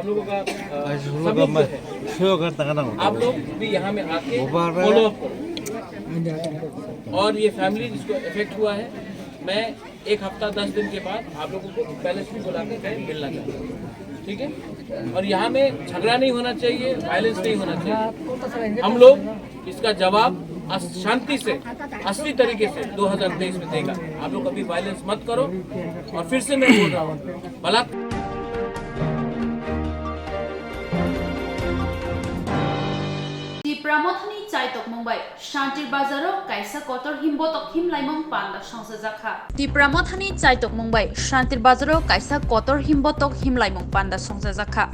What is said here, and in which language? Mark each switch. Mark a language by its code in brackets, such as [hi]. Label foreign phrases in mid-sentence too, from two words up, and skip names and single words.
[hi] लोगों का सभी है आप लोग भी यहाँ में आके [en] follow up [hi] करो और ये फैमिली जिसको इफेक्ट हुआ है मैं 1 हफ्ता 10 दिन के बाद आप लोगों को पैलेस में बुला के मिलना चाहता हूँ ठीक है और यहाँ में झगड़ा नहीं होना चाहिए वायलेंस नहीं होना चाहिए हम लोग इसका जवाब शांति से असली तरीके से 2023 में देगा आप लोग कभी वायलेंस मत करो और फिर से मैं बोल रहा हूँ [trp] Pramotani Chaitok Mumbai, Shantir Bazaro, Kaisa Kotor Himbotok Himlaimong Panda Songzaka. Di Pramotani Chaitok Mumbai, Shantir Bazaro, Kaisa Kotor Himbotok Himlaimong Panda Songzaka.